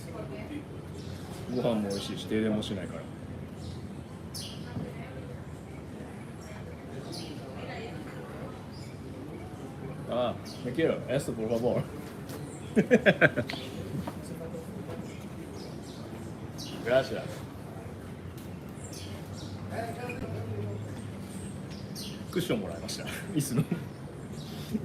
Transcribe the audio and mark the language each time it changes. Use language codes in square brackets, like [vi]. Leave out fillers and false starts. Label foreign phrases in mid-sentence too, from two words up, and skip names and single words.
[ja] ご飯も美味しいし停電もしないから。 [es] Me quiero, esto por favor. Gracias. [ja] クッションもらいました。椅子の。